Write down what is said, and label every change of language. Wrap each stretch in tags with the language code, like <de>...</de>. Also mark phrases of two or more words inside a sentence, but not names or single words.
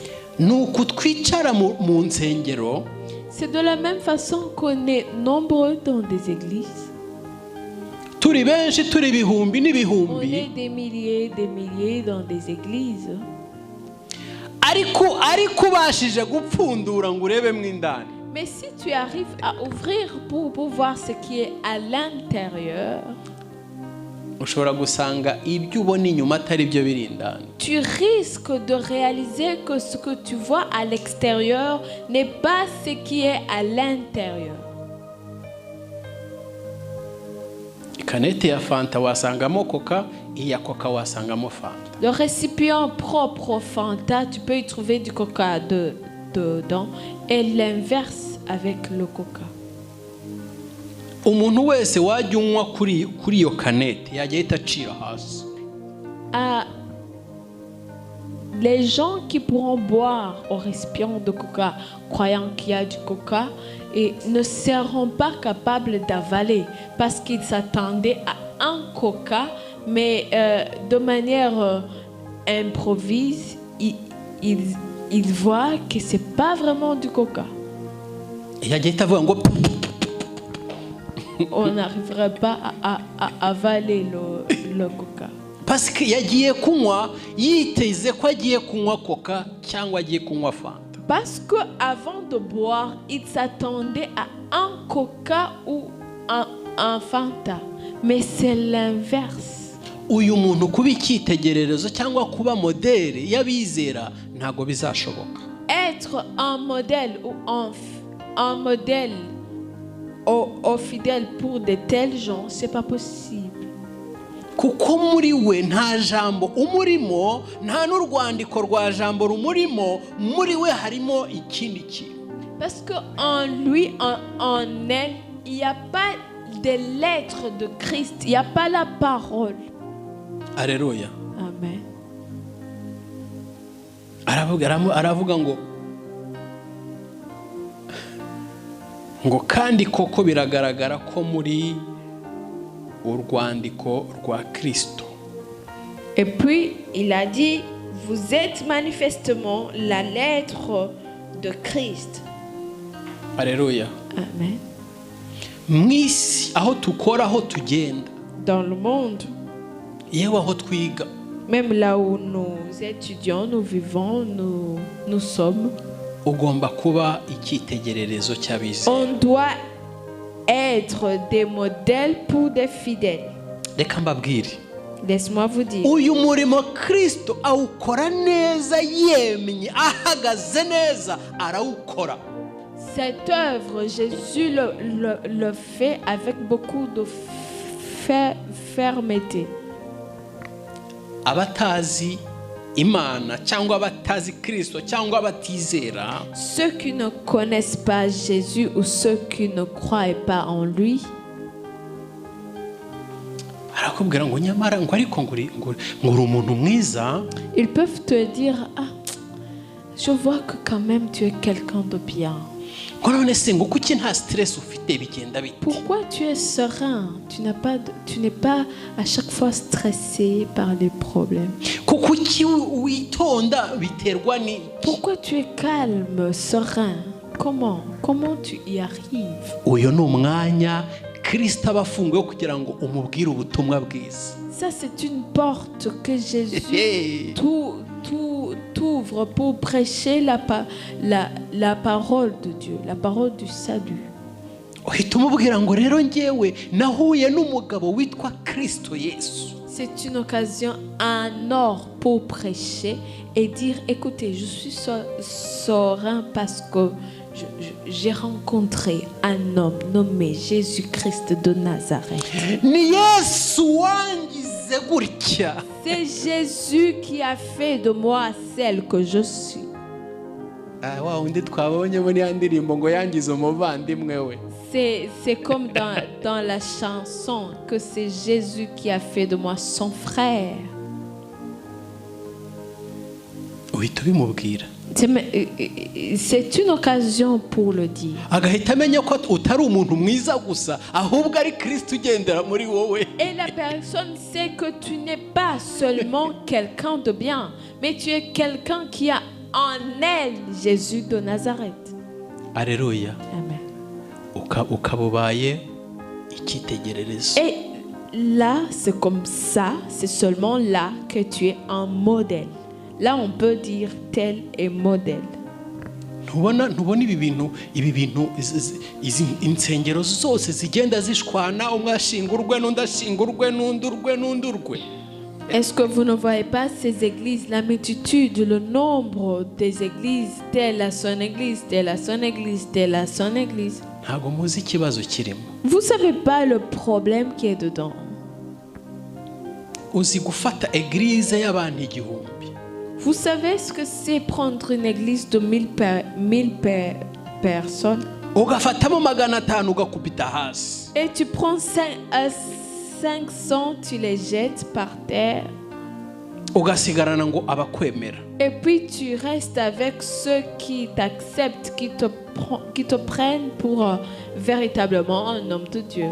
<rw>Nuko twicara mu nsengero.</rw> <fr>C'est de la même façon qu'on est nombreux dans des églises.</fr> <rw>Turi benshi, turi bihumbi</rw> <fr>On</fr> <rw>n'ibihumbi.</rw> <fr>est des milliers dans des églises.</fr> <rw>Ariko ubashije gupfundura ngo urebe mu indani.</rw> <fr>Mais si tu arrives à ouvrir pour voir ce qui est à l'intérieur,</fr> <rw>ushobora gusanga ibyo ubona inyuma atari byo biri indani.</rw> <fr>tu risques de réaliser que ce que tu vois à l'extérieur n'est pas ce qui est à l'intérieur.</fr> <rw>Kanete ya fanta wasangamo coca, iya coca wasangamo fanta.</rw> <fr>Le récipient propre au Fanta, tu peux y trouver du coca dedans et l'inverse avec le coca.</fr> <rw>umuntu wese wajya unywa kuri iyo kanete yajya ahita acira hasi.</rw> <fr>Les gens qui pourront boire au récipient de coca, croyant qu'il y a du coca, et ne seront pas capables d'avaler parce qu'ils s'attendaient à un coca, mais de manière improvise, ils voient que c'est pas vraiment du coca.</fr> <rw>yajya ahita avuga ngo</rw> <fr>On n'arriverait pas à avaler le coca. parce que</fr> <rw>yagiye kunywa yiteze ko agiye kunywa coca cyangwa agiye kunywa fanta.</rw> <fr>Parce qu'avant de boire, il s'attendait à un coca ou un fanta. Mais c'est l'inverse.</fr> <rw>Uyu muntu kuba icyitegererezo cyangwa kuba modele y'abizera ntago bizashoboka.</rw> <fr>Être un modèle ou un modèle au fidèle pour de tels gens, c'est pas possible.</fr> <rw>Kuko muri we nta jambo umurimo, nta n'urwandiko rwa jambo rumurimo, muri we harimo ikindi kintu.</rw> <fr>Parce qu'en lui, en elle, il n'y a pas de lettres de Christ, il n'y a pas la parole. Alléluia. Amen.</fr> <rw>aravuga ngo kandi koko biragaragara ko muri urwandiko rwa Kristo.</rw> <fr>Et puis il a dit, vous êtes manifestement la lettre de Christ. Alléluia. Amen.</fr> <rw>Mwisi aho tukora, aho tugenda,</rw> <fr>Dans le monde,</fr> <rw>yewe aho twiga,</rw> <fr>même là où nous étudions, nous vivons, nous sommes,</fr> <rw>ugomba kuba icyitegererezo cy'abizera.</rw> <fr>on doit être des modèles pour des fidèles.</fr> <rw>Reka mbabwire,</rw> <fr>Laisse-moi vous dire,</fr> <rw>uyu murimo Kristo awukora neza, yemye ahagaze neza, arawukora.</rw> <fr>cette œuvre, Jésus le fait avec beaucoup de fermeté.</fr> <rw>Abatazi Imana cyangwa abatazi Kristo cyangwa abatizera,</rw> <fr>Ceux qui ne connaissent pas Jésus ou ceux qui ne croient pas en lui,</fr> <rw>arakubwira ngo nyamara ngo ariko nguri umuntu mwiza,</rw> <fr>ils peuvent te dire, ah, je vois que quand même tu es quelqu'un de bien.</fr> <rw>ngo none se ngo kuki nta stress ufite bigenda bite?</rw> <fr>Pourquoi tu es serein? Tu n'es pas à chaque fois stressé par les problèmes.</fr> <rw>Kuki witonda biterwa ni?</rw> <fr>Pourquoi tu es calme, serein? Comment tu y arrives?</fr> <rw>Uyo ni umwanya Kristo aba afunguye kugira ngo umubwire ubutumwa bwiza.</rw> <fr>Ça, c'est une porte que Jésus t'ouvre pour prêcher la parole de Dieu, la parole du salut.</fr> <rw>Uhita umubwira ngo rero ngewe nahuye n'umugabo witwa Kristo Yesu.</rw> <fr>C'est une occasion en or pour prêcher et dire, écoutez, je suis serein parce que j'ai rencontré un homme nommé Jésus-Christ de Nazareth.</fr> <rw>Ni Yesu wangize gutya.</rw> <fr>C'est Jésus qui a fait de moi celle que je suis.</fr> <rw>Wa undi twabonye muri ya ndirimbo ngo yangize umuvandimwe we.</rw> <fr>C'est comme dans la chanson que c'est Jésus qui a fait de moi son frère.</fr> <rw>Uhita ubimubwira.</rw> <fr>C'est une occasion pour le dire.</fr> <rw>Agahita amenya ko utari umuntu mwiza gusa, ahubwo ari Kristo ugendera muri wowe.</rw> <fr>Et la personne sait que tu n'es pas seulement quelqu'un de bien, mais tu es quelqu'un qui a en elle Jésus de Nazareth. Alléluia. Amen.</fr> <rw>Ukabubaye icyitegererezo.</rw> <fr>Et là, c'est comme ça, c'est seulement là que tu es un modèle. Là, on peut dire tel est modèle.</fr> <rw>Ntubona ibi bintu izi insengero zose zigenda zishwana, umwe ashingurwe n'undi ashingurwe n'undurwe.</rw> <fr>Est-ce que vous ne voyez pas ces églises, la multitude, le nombre des églises, telle à son église, telle à son église, telle à son église?</fr> <rw>Ntago muzi ikibazo kirimo.</rw> <fr>Vous savez pas le problème qui est dedans.</fr> <rw>Uzi gufata église y'abantu igihumbi.</rw> <fr>Vous savez ce que c'est prendre une église de 1000 personnes?</fr> <rw>ugafatamo 500 ugakubita hasi.</rw> <fr>Et tu prends 500, tu les jettes par terre.</fr> <rw>Ugasigarana ngo abakwemera.</rw> <fr>Et puis tu restes avec ceux qui t'acceptent, qui te prennent pour véritablement un homme de Dieu.</fr>